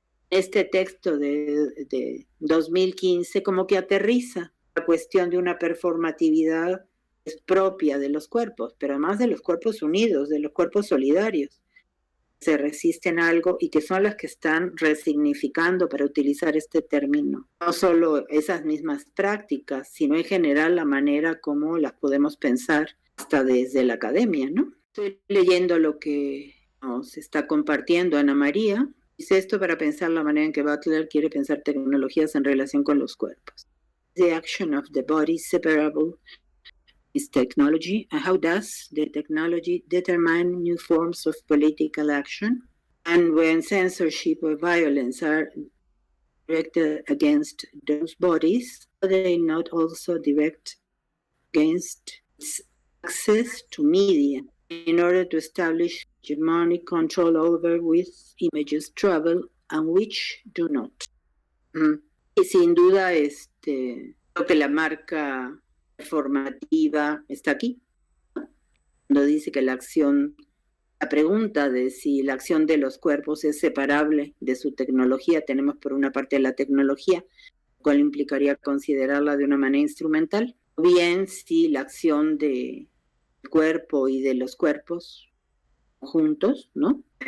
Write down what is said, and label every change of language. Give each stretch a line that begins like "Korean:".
Spanish: Este texto de 2015 como que aterriza la cuestión de una performatividad propia de los cuerpos, pero además de los cuerpos unidos, de los cuerpos solidarios, se resisten a algo y que son las que están resignificando, para utilizar este término, no solo esas mismas prácticas, sino en general la manera como las podemos pensar hasta desde la academia, ¿no? Estoy leyendo lo que nos está compartiendo Ana María. Dice esto para pensar la manera en que Butler quiere pensar tecnologías en relación con los cuerpos.
English: The action of the body separable is technology, and how does the technology determine new forms of political action? And when censorship or violence are directed against those bodies, are they not also direct against its access to media in order to establish hegemonic control over which images travel and which do not?
Spanish: Y sin duda creo que la marca formativa está aquí, cuando dice que la pregunta de si la acción de los cuerpos es separable de su tecnología. Tenemos por una parte la tecnología, lo cual implicaría considerarla de una manera instrumental, o bien si la acción del cuerpo y de los cuerpos juntos, ¿no?